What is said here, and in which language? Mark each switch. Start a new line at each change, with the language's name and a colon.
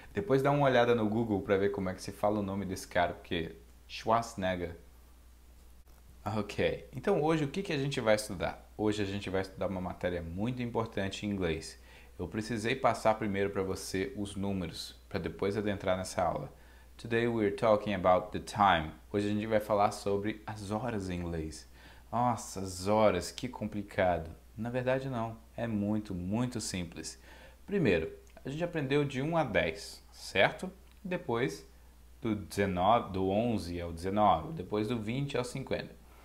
Portuguese: Depois dá uma olhada no Google para ver como é que se fala o nome desse cara, porque Schwarzenegger. Ok, então hoje o que a gente vai estudar? Hoje a gente vai estudar uma matéria muito importante em inglês. Eu precisei passar primeiro para você os números, para depois adentrar nessa aula.
English: Today we're talking about the time.
Portuguese: Hoje a gente vai falar sobre as horas em inglês. Nossa, as horas, que complicado. Na verdade não, é muito simples. Primeiro, a gente aprendeu de 1 a 10, certo? Depois do 11 ao 19, depois do 20 ao 50.